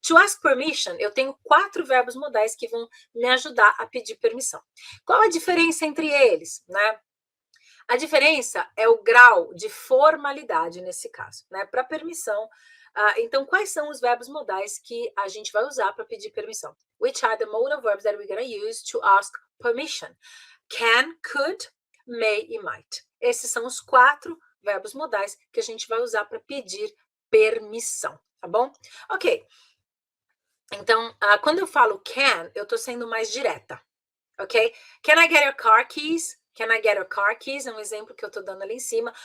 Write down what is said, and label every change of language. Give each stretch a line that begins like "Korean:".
English: To ask permission,
Portuguese: eu tenho 4 verbos modais que vão me ajudar a pedir permissão. Qual a diferença entre eles, né? A diferença é o grau de formalidade nesse caso, né? Para permissão. Então, quais são os verbos modais que a gente vai usar para pedir permissão?
English: Which are the modal verbs that we're going to use to ask permission? Can, could, may e might.
Portuguese: Esses são os 4 verbos modais que a gente vai usar para pedir permissão, tá bom? Ok. Então, quando eu falo can, eu estou sendo mais direta, ok?
English: Can I get your car keys? Can I get your car keys?
Portuguese: É um exemplo que eu estou dando ali em cima.